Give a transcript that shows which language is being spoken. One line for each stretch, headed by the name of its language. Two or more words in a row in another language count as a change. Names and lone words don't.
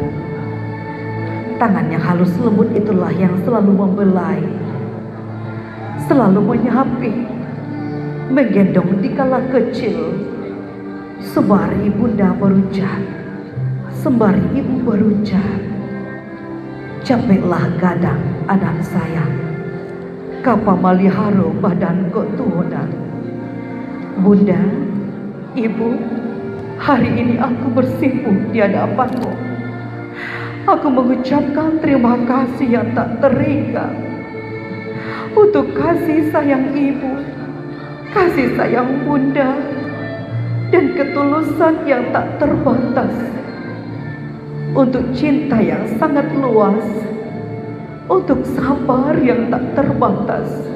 Indonesian: Tangan yang halus lembut itulah yang selalu membelai, selalu menyapi, menggendong dikala kecil. Sembari bunda berucap, sembari ibu berucap,
Minangkabau: capeklah gadang anak sayang, kapa maliharo badan kotuna.
Indonesian: Bunda, ibu, hari ini aku bersimpuh di hadapanmu. Aku mengucapkan terima kasih yang tak terhingga untuk kasih sayang ibu, kasih sayang bunda, dan ketulusan yang tak terbatas, untuk cinta yang sangat luas, untuk sabar yang tak terbatas.